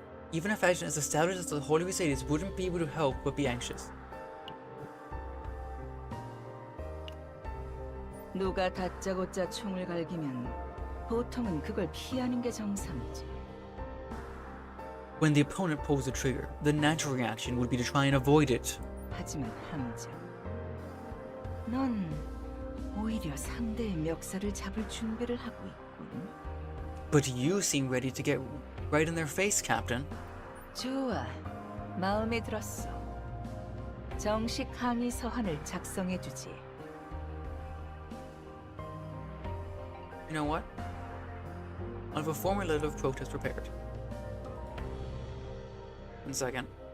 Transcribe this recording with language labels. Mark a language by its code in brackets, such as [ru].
[en] Even a faction as established as the Holy Crusaders wouldn't be able to help but be anxious. [ko] 누가 다짜고짜 총을 갈기면 보통은 그걸 피하는 게 정상이지. [en] When the opponent pulls the trigger, the natural reaction would be to try and avoid it. [ko] 하지만 함장, 넌 오히려 상대의 멱살을 잡을 준비를 하고 있군. [en] But you seem ready to get right in their face, Captain. [ko] 좋아, 마음에 들었어. 정식 항의 서한을 작성해주지. [en] You know what? I'll have a formal letter of protest prepared. 1 second.